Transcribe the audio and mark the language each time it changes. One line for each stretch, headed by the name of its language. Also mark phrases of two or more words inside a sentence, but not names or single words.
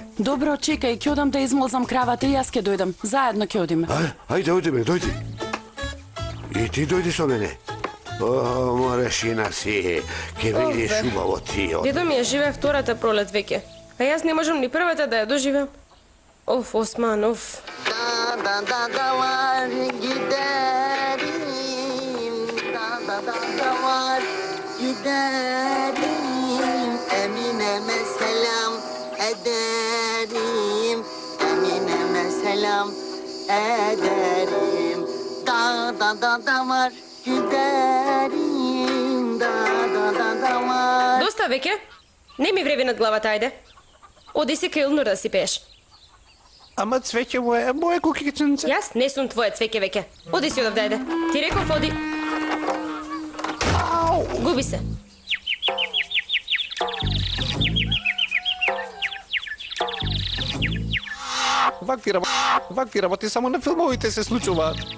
Macedonian: Добро, чекај, ќе одам да измолзам кравата и јас ќе дојдам. Заедно ќе одиме. Ајде, дојди. И ти дојди со мене. О, море, Шина си, ке видиш убаво ти. Дедо ми е живе втората пролет веќе. А јас не можам ни првата да ја доживеам. Оф, Осман, оф.
Turkish: Da var giderim. Da var giderim. Emine'me selam ederim. Emine'me selam ederim. Da var giderim. Da var.
Macedonian: Доста веќе? Не ми вреви над главата, ајде. Оди си кај Илнур да си пееш. Ама цвеќе моје кукиченце. Јас не сум твое цвеќе веќе. Оди си одавде, ајде. Ти реков, оди. Губи се. Вакви работи само на филмовите се случуваат.